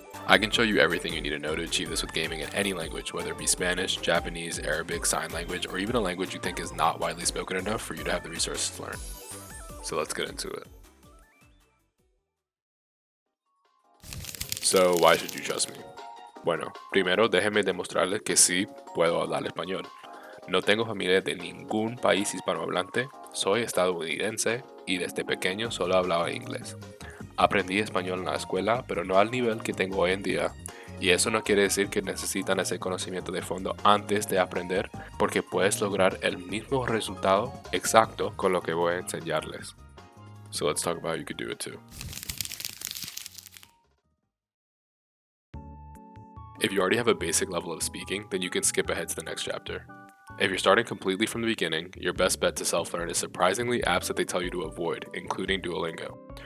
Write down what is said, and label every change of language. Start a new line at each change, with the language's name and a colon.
English: I can show you everything you need to know to achieve this with gaming in any language, whether it be Spanish, Japanese, Arabic, sign language, or even a language you think is not widely spoken enough for you to have the resources to learn. So let's get into it. So why should you trust me?
Spanish: Bueno, primero déjeme demostrarles que sí puedo hablar español. No tengo familia de ningún país hispanohablante, soy estadounidense y desde pequeño solo hablaba inglés. Aprendí español en la escuela, pero no al nivel que tengo hoy en día. Y eso no quiere decir que necesitan ese conocimiento de fondo antes de aprender, porque puedes lograr el mismo resultado exacto con lo que voy a enseñarles.
English: So let's talk about how you could do it too. If you already have a basic level of speaking, then you can skip ahead to the next chapter. If you're starting completely from the beginning, your best bet to self-learn is surprisingly apps that they tell you to avoid, including Duolingo.